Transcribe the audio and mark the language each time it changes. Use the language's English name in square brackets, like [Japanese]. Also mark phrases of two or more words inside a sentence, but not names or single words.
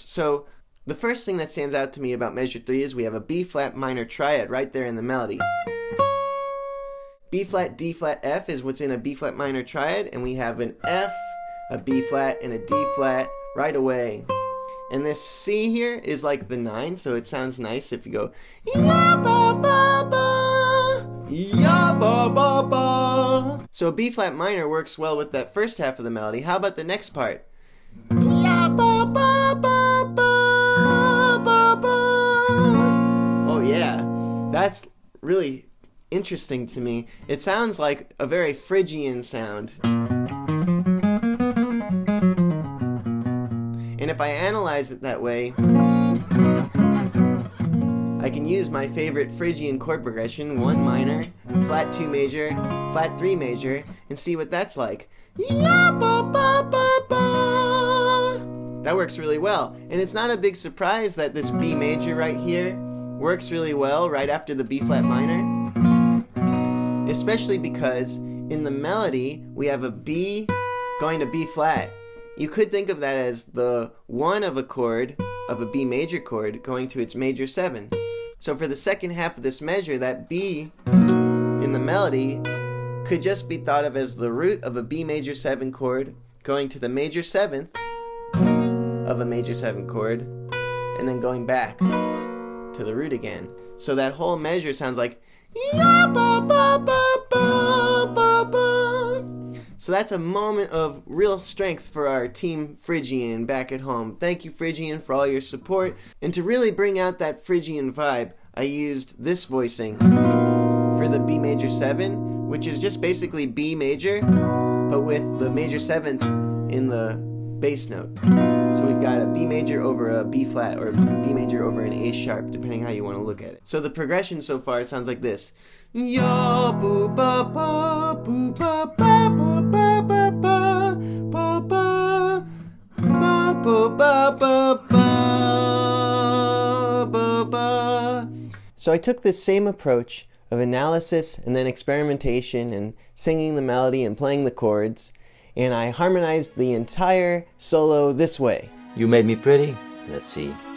[English] So the first thing that stands out to me about measure 3 is we have a B flat minor triad right there in the melody. B flat, D flat, F is what's in a B flat minor triad, and we have an F, a B flat, and a D flat right away. And this C here is like the 9, so it sounds nice if you go ya ba ba ba, ya ba ba ba. So B flat minor works well with that first half of the melody. How about the next part? Ya ba ba ba ba ba ba. Oh yeah, that's really interesting to me. It sounds like a very Phrygian sound. And if I analyze it that way, I can use my favorite Phrygian chord progression, 1 minor, flat 2 major, flat 3 major, and see what that's like. Ya ba ba ba ba. That works really well. And it's not a big surprise that this B major right here works really well right after the B flat minor. Especially because in the melody, we have a B going to B flat. You could think of that as the 1 of a chord, of a B major chord, going to its major 7. So for the second half of this measure, that B in the melody could just be thought of as the root of a B major 7 chord, going to the major 7th of a major 7 chord, and then going back to the root again. So that whole measure sounds like ya ba ba ba ba ba ba. So that's a moment of real strength for our team Phrygian back at home. Thank you, Phrygian, for all your support. And to really bring out that Phrygian vibe, I used this voicing for the B major 7, which is just basically B major, but with the major 7th in the bass note. So we've got a B major over a B flat, or B major over an A sharp, depending how you want to look at it. So the progression so far sounds like this. Ya boo ba ba boo ba ba ba ba ba ba ba ba ba ba ba ba ba. So I took this same approach of analysis and then experimentation and singing the melody and playing the chords, and I harmonized the entire solo this way. You made me pretty. Let's see.